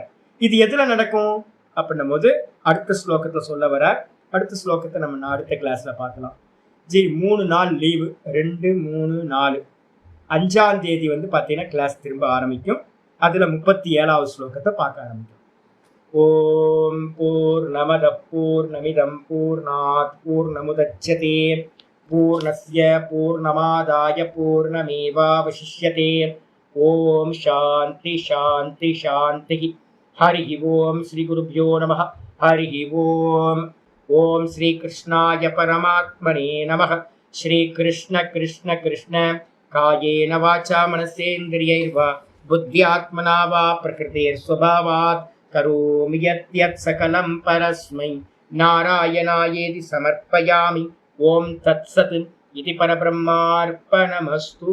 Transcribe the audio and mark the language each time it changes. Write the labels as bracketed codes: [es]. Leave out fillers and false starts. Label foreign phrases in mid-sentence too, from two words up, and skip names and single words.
[ta] இது எதுல நடக்கும் அப்படின்னும் போது அடுத்த ஸ்லோகத்தை சொல்ல வர. அடுத்த ஸ்லோகத்தை நம்ம அடுத்த கிளாஸ்ல பார்க்கலாம். 3 நாள் லீவு, 2, 3, 4, 5ஆம் தேதி வந்து பாத்தீங்கன்னா கிளாஸ் திரும்ப ஆரம்பிக்கும். அதுல 37வது ஸ்லோகத்தை பார்க்க ஆரம்பிக்கும். [sa] ओं पूर्णमदः पूर्णमिदं पूर्णात् पूर्णमुदच्यते पूर्णस्य पूर्णमादाय पूर्णमेवावशिष्यते. ओं शान्तिः शान्तिः शान्तिः. हरि ओं श्री गुरुभ्यो नमः। हरि ओं. ओं श्री कृष्णाय परमात्मने नमः. श्री कृष्ण कृष्ण कृष्ण कायेन वाचा मनसेन्द्रियैर्वा बुद्ध्यात्मना वा प्रकृतेर् स्वभावात् करोमि यत् सकलं परस्मै नारायणायेति समर्पयामि. ओं तत्सत्। इदं परब्रह्मार्पणमस्तु.